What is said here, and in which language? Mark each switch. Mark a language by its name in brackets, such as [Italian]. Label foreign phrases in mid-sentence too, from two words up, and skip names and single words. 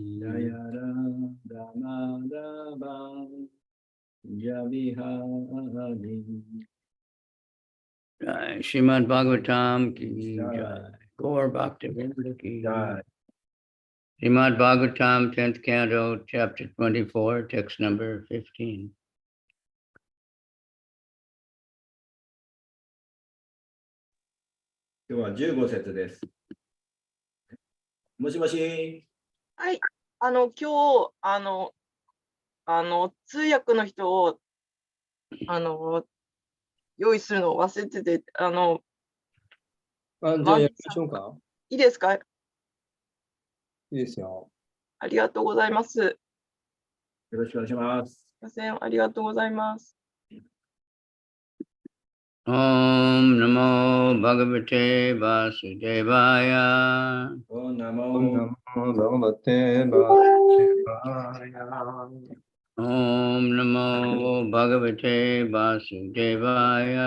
[Hindi] जय राधा माधव कुंज बिहारी. जय श्रीमद् भागवतम् की जय. गौर भक्तिविनोद की जय. Srimad Bhagavatam, [English] 10th Canto, Chapter 24, text number 15. [Japanese] 今日は15節です。もしもし。はい。今日、通訳の人を、用意するのを忘れてて、じゃあやりましょうか。いいですか？いいいですよ。ありがとうございます。よろしくお願いします。すいません。ありがとうございます。 [Sanskrit] ॐ नमो भगवते वासुदेवाय. ॐ नमो भगवते वासुदेवाय. ॐ नमो भगवते वासुदेवाय.